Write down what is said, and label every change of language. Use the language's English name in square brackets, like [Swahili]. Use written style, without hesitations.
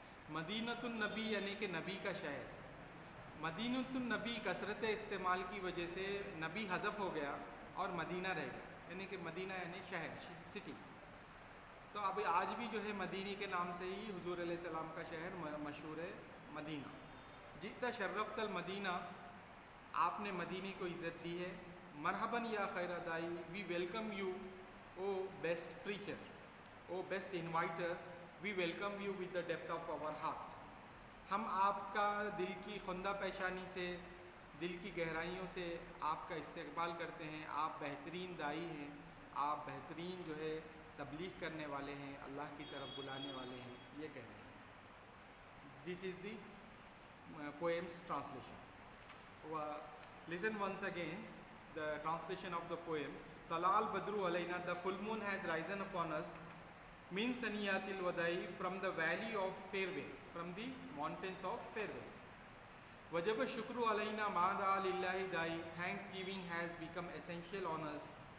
[Urdu] مدینۃ النبی یعنی کہ نبی کا شہر. مدینۃ النبی کثرت استعمال کی وجہ سے نبی حذف ہو گیا اور مدینہ رہ گیا, یعنی کہ مدینہ یعنی شہر, سٹی. تو اب آج بھی جو ہے مدینی کے نام سے ہی حضور علیہ السلام کا شہر مشہور ہے, مدینہ. [Arabic] جئت شرفت المدینہ, [Urdu] آپ نے مدینی کو عزت دی ہے. [Arabic] مرحباً یا خیر دائی, [English] We welcome you O best preacher, O best inviter, we welcome you with the depth of our heart. [Urdu] ہم آپ کا دل کی خندہ پیشانی سے, دل کی گہرائیوں سے آپ کا استقبال کرتے ہیں. آپ بہترین دائی ہیں, آپ بہترین جو ہے تبلیغ کرنے والے ہیں, اللہ کی طرف بلانے والے ہیں, یہ کہہ رہے ہیں. [English] This is the poem's translation. Listen once again the translation of the poem. [Arabic] Tala al badru alayna, [English] the full moon has risen upon us, [Arabic] min saniyatil wadai, [English] from the valley of farewell, from the mountains of farewell. [Arabic] Wajaba shukru alayna mada lillahi dai, [English] thanksgiving has become essential on us.